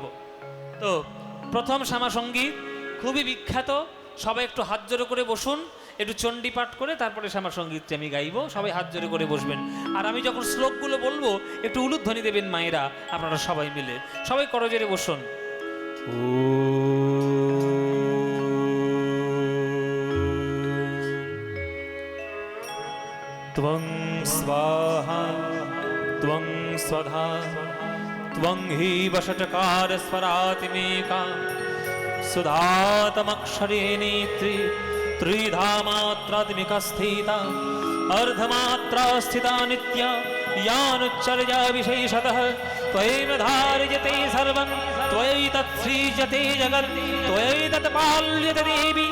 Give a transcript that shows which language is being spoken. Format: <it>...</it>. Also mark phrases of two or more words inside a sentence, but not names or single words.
<bn>তো প্রথম শ্যামা সঙ্গীত খুবই বিখ্যাত, সবাই একটু হাত জোড়ো করে বসুন, একটু চণ্ডী পাঠ করে তারপরে শ্যামা সঙ্গীতটি আমি গাইব। সবাই হাত জোড়ো করে বসবেন, আর আমি যখন শ্লোকগুলো বলবো একটু উলুধ্বনি দেবেন মায়েরা, আপনারা সবাই মিলে। সবাই করজোড়ে বসুন।</bn> <sa>त्वं स्वाहा त्वं स्वधा त्वं हि वषट्कार स्वरातिमेका सुधातमक्षरे नेत्री त्रिधा मात्रात्मिका स्थिता अर्धमात्रा स्थिता नित्या यानुच्चर्या विशेषतः त्वयैव धार्यते सर्वं त्वयैतत् सृज्यते जगत् त्वयैतत् पाल्यते देवी</sa>